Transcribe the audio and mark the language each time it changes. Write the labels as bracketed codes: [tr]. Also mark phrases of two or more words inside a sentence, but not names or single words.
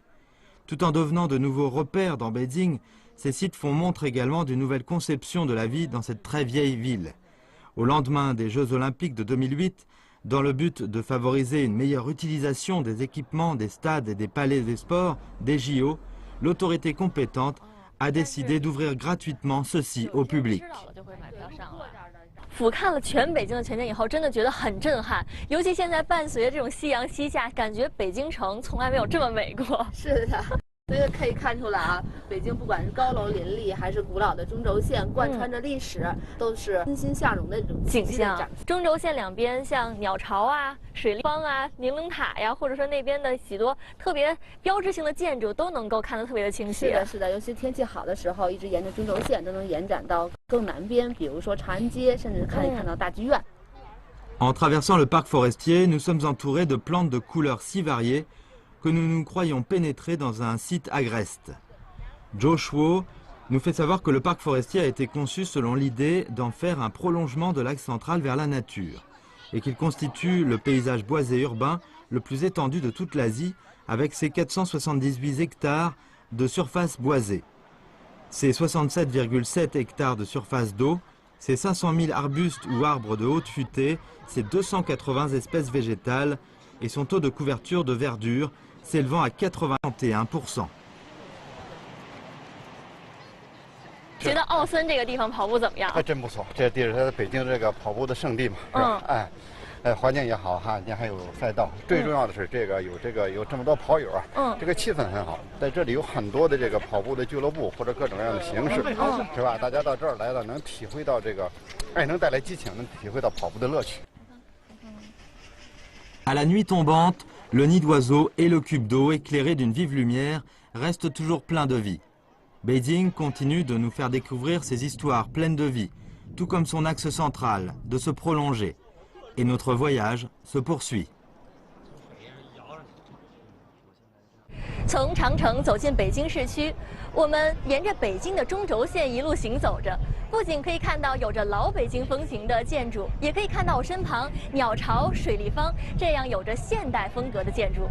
[fr] Tout en devenant de nouveaux repères dans Beijing, ces sites font montre également d'une nouvelle conception de la vie dans cette très vieille ville. Au lendemain des Jeux olympiques de 2008, dans le but de favoriser une meilleure utilisation des équipements des stades et des palais des sports, des JO, l'autorité compétente a décidé d'ouvrir gratuitement ceux-ci au public. [zh] 俯瞰了全北京的全景以后，真的觉得很震撼。尤其现在伴随着这种夕阳西下，感觉北京城从来没有这么美过。是的。所以可以看出来啊，北京不管是高楼林立，还是古老的中轴线贯穿着历史，都是欣欣向荣的这种景象。中轴线两边像鸟巢啊、水立方啊、宁陵塔呀，或者说那边的许多特别标志性的建筑，都能够看得特别的清晰。是的，是的，尤其天气好的时候，一直沿着中轴线都能延展到更南边，比如说长安街，甚至可以看到大剧院。 [fr] En traversant le parc forestier, nous sommes entourés de plantes de couleurs si variées que nous nous croyons pénétrer dans un site agreste. Zhou Shuo nous fait savoir que le parc forestier a été conçu selon l'idée d'en faire un prolongement de l'axe central vers la nature et qu'il constitue le paysage boisé urbain le plus étendu de toute l'Asie avec ses 478 hectares de surface boisée. Ses 67,7 hectares de surface d'eau, ses 500 000 arbustes ou arbres de haute futée, ses 280 espèces végétales et son taux de couverture de verdure s'élevant à 81%. [zh] 觉得奥森这个地方跑步怎么样？还真不错，这地是北京这个跑步的圣地嘛，是吧？环境也好哈，你还有赛道，最重要的是有这么多跑友啊，这个气氛很好。在这里有很多的这个跑步的俱乐部或者各种各样的形式，是吧？大家到这儿来了，能体会到这个，能带来激情，能体会到跑步的乐趣。 [fr] À la nuit tombante, le nid d'oiseaux et le cube d'eau éclairé d'une vive lumière restent toujours pleins de vie. Beijing continue de nous faire découvrir ses histoires pleines de vie, tout comme son axe central, de se prolonger. Et notre voyage se poursuit. [zh] 从长城走进北京市区，我们沿着北京的中轴线一路行走着，不仅可以看到有着老北京风情的建筑，也可以看到我身旁鸟巢、水立方这样有着现代风格的建筑。